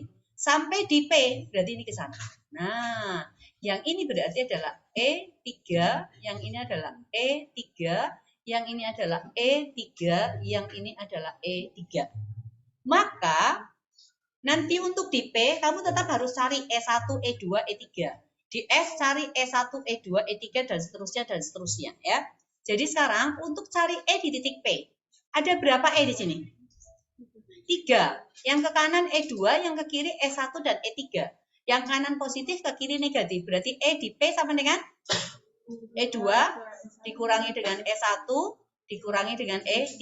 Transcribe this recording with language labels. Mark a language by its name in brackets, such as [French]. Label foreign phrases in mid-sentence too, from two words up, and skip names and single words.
[Indonesian] Sampai di P, berarti ini ke sana. Nah, yang ini berarti adalah E3, yang ini adalah E3, yang ini adalah E3, yang ini adalah E3. Maka, nanti untuk di P, kamu tetap harus cari E1, E2, E3. Di S, cari E1, E2, E3, dan seterusnya, ya. Jadi sekarang, untuk cari E di titik P, ada berapa E di sini? 3. Yang ke kanan E2, yang ke kiri E1 dan E3. Yang kanan positif, ke kiri negatif. Berarti E di P sama dengan E2 dikurangi dengan E1 dikurangi dengan E3.